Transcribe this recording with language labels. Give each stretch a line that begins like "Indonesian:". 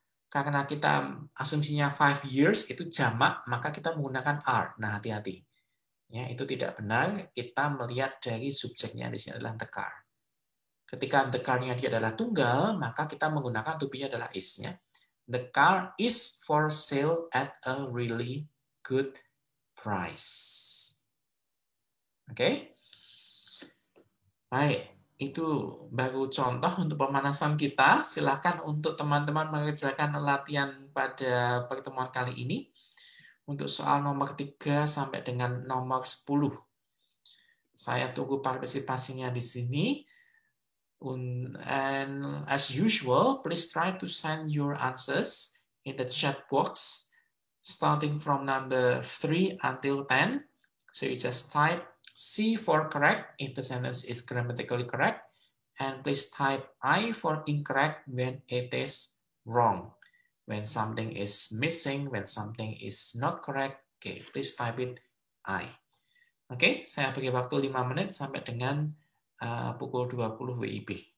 Indonesian: Karena kita asumsinya 5 years itu jamak, maka kita menggunakan are. Nah, hati-hati. Ya, itu tidak benar. Kita melihat dari subjeknya di sini adalah the car. Ketika the car-nya dia adalah tunggal, maka kita menggunakan to be-nya adalah is-nya.
English: The car is for sale at a really good price. Oke?
Indonesian: Baik, itu baru contoh untuk pemanasan kita. Silakan untuk teman-teman mengerjakan latihan pada pertemuan kali ini. Untuk soal nomor 3 sampai dengan nomor 10. Saya tunggu partisipasinya di sini.
English: And as usual, please try to send your answers in the chat box starting from number 3 until 10. So you just type C for correct if the sentence is grammatically correct, and please type I for incorrect when it is wrong. When something is missing, when something is not correct, okay, please type it I.
Indonesian: Oke, saya beri waktu 5 menit sampai dengan pukul 20 WIB.